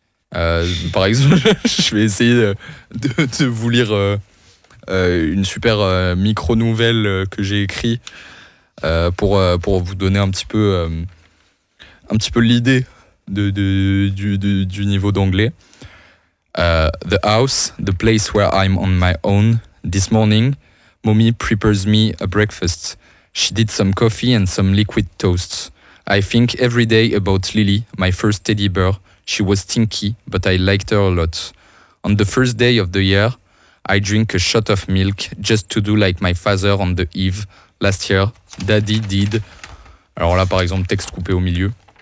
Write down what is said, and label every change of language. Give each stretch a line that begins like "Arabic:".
French: Par exemple, je vais essayer de vous lire une super micro-nouvelle que j'ai écrite pour vous donner un petit peu l'idée du niveau d'anglais.
English: The house, the place where I'm on my own. This morning, mommy prepares me a breakfast. She did some coffee and some liquid toast. I think every day about Lily, my first teddy bear. She was stinky, but I liked her a lot. On the first day of the year, I drink a shot of milk just to do like my father on the eve last year. Daddy did.
French: Alors là, par exemple, texte coupé au milieu.